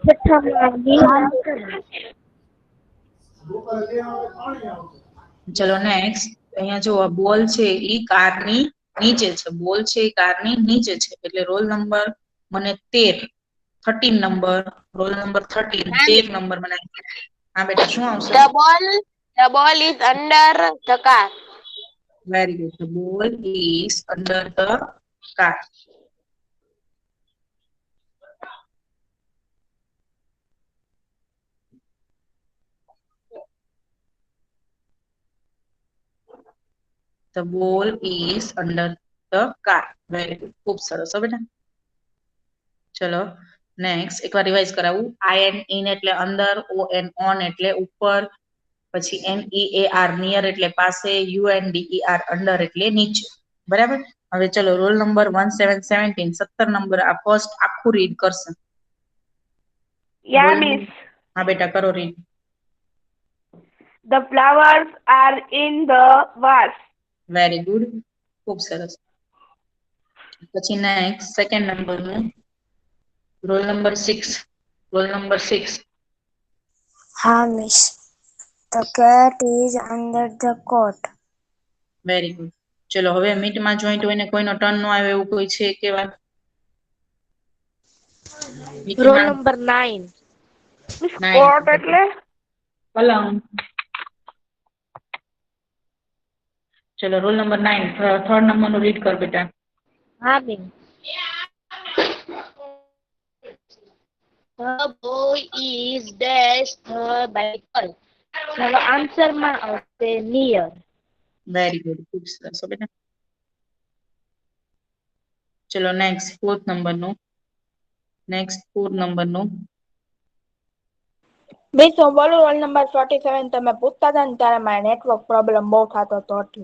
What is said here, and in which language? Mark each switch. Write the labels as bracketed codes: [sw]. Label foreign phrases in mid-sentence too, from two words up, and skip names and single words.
[gu] ચલો નેક્સ્ટ. અહીંયા જો બોલ છે ઈ કાર ની નીચે છે. બોલ છે એ કાર ની નીચે છે. એટલે [en] roll number [gu] મને 13 નંબર. [en] roll number [gu] 13 નંબર મને હા બેટા શું આવશે? [en] The ball is under the car. very good. The ball is under the car. The ball is under the car. very good. [gu] ખૂબ સરસ હો બેટા. ચલો નેક્સ્ટ એકવાર રિવાઇઝ કરાવું. IN ઇન એટલે અંદર, ON ઓન એટલે ઉપર, પછી NEAR નિયર એટલે પાસે, UNDER અંડર એટલે નીચે. બરાબર. હવે ચલો [en] roll number [gu] 1717 17 નંબર આ ફર્સ્ટ આખું રીડ કરશે. [en] Yeah, miss. [gu] હા બેટા કરો રીડ. [en] The flowers are in the vase. very good. [gu] ખૂબ સરસ. પછી નેક્સ્ટ સેકન્ડ નંબરનું [en] roll number [gu] 6. [en] roll number 6. Ha, miss. The cat is under the coat. very good. [gu] ચલો હવે મીટમાં જોઈન્ટ હોય ને કોઈનો ટર્ન નો આવે એવું કોઈ છે કેવા? [en] Roll number 9. Miss, coat એટલે? [gu] પલંગ. ચલો [en] roll number [gu] 9 થર્ડ નંબરનું રીડ કર બેટા. [en] Having. The boy is dash the bicycle. [gu] ચલો આન્સરમાં આવશે near. [en] very good. [gu] ખૂબ સરસ હો બેટા. ચલો નેક્સ્ટ ફોર્થ નંબરનું. મિસ હું બોલું [en] roll number [gu] 47 તમે પૂછતા હતા ને ત્યારે મારે [en] network problem [gu] બહુ થતો હતો એટલે.